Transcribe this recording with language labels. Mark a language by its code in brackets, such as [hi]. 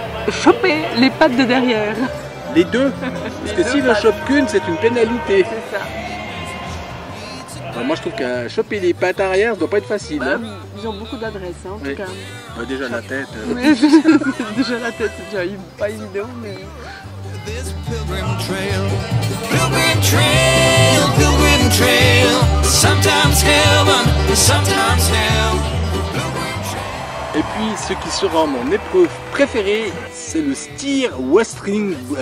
[fr] choper les pattes de derrière. Les deux. Parce que s'il ne chope qu'une, c'est une pénalité. C'est ça. Alors moi je trouve qu'à choper les pattes arrière, ça doit pas être facile. Hein. Ils ont beaucoup d'adresse hein, en Oui. tout cas. Bah, déjà la tête. Mais déjà la tête, c'est déjà pas évident. Mais... [en] This pilgrim trail, pilgrim trail, pilgrim trail. Sometimes heaven, sometimes hell. [fr] Et puis ce qui sera mon épreuve préférée, c'est le steer wrestling.